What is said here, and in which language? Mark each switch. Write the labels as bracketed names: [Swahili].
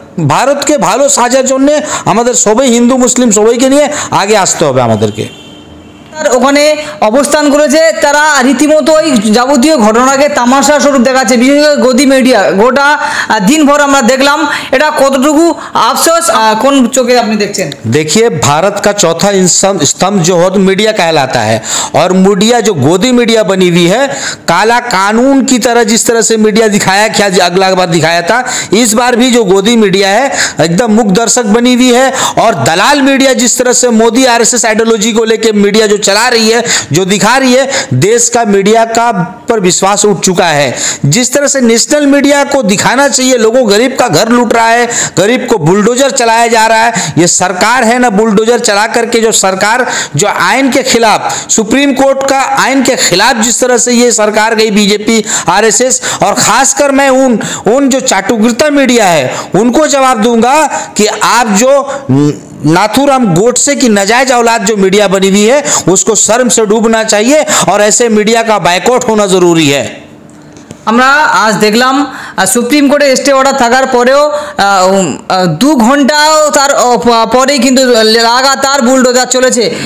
[Bangla] ভারতকে ভালো সাজার জন্য আমাদের সবাই হিন্দু মুসলিম সবাইকে নিয়ে আগে আসতে হবে আমাদেরকে। ওখানে অবস্থান করেছে, তারা রীতিমতো ওই যাবতীয় ঘটনাকে তামাশা স্বরূপ দেখাচ্ছে। বিশেষ করে গদি মিডিয়া গোটা দিনভর আমরা দেখলাম, এটা কতটুকু আফসোস, কোন চোখে আপনি দেখছেন? [Hindi] देखिए, भारत का चौथा स्तंभ जो है मीडिया कहलाता है, और मीडिया जो गोदी मीडिया बनी हुई है, काला कानून की तरह जिस तरह से मीडिया दिखाया, क्या अगला बार दिखाया था, इस बार भी जो गोदी मीडिया है एकदम मुख दर्शक बनी हुई है। और दलाल मीडिया जिस तरह से मोदी आरएसएस आइडियोलॉजी को लेकर मीडिया जो चला रही है, जो दिखा रही है, देश का मीडिया का पर विश्वास उठ चुका है। जिस तरह से नेशनल मीडिया को दिखाना चाहिए, लोगों गरीब का घर लूट रहा है, गरीब को बुलडोजर चलाया जा रहा है, ये सरकार है ना बुलडोजर चला करके जो सरकार जो आयन के खिलाफ, सुप्रीम कोर्ट का आयन के खिलाफ जिस तरह से ये सरकार गई बीजेपी आरएसएस, और खासकर मैं उन जो चाटुकर्ता मीडिया है उनको जवाब दूंगा कि आप जो नाथूराम गोडसे की नाजायज औलाद जो मीडिया बनी हुई है उसको शर्म से डूबना चाहिए, और ऐसे मीडिया का बायकॉट होना जरूरी है। [Bangla] আমরা আজ দেখলাম সুপ্রিম কোর্টে স্টে অর্ডার থাকার পরেও 2 ঘন্টাও তার পরেই কিন্তু লাগাতার বুলডোজার চলেছে।